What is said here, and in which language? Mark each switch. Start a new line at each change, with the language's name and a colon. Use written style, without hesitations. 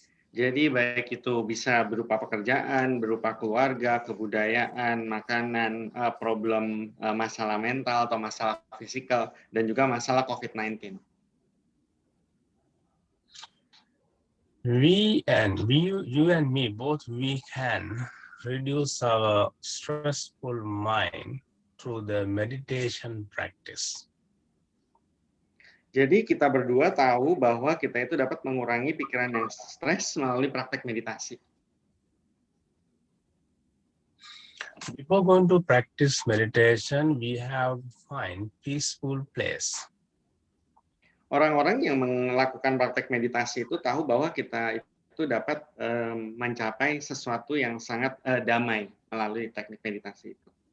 Indonesian: Jadi baik itu bisa berupa pekerjaan, berupa keluarga, kebudayaan, makanan, problem masalah mental atau masalah fisikal, dan juga masalah COVID-19.
English: You and me, both we can reduce our stressful mind through the meditation practice.
Indonesian: Jadi kita berdua tahu bahwa kita itu dapat mengurangi pikiran yang stres melalui praktek meditasi.
English: Before going to practice meditation, we have to find peaceful place.
Indonesian: Orang-orang yang melakukan praktek meditasi itu tahu bahwa kita itu dapat mencapai sesuatu yang sangat damai melalui teknik meditasi itu.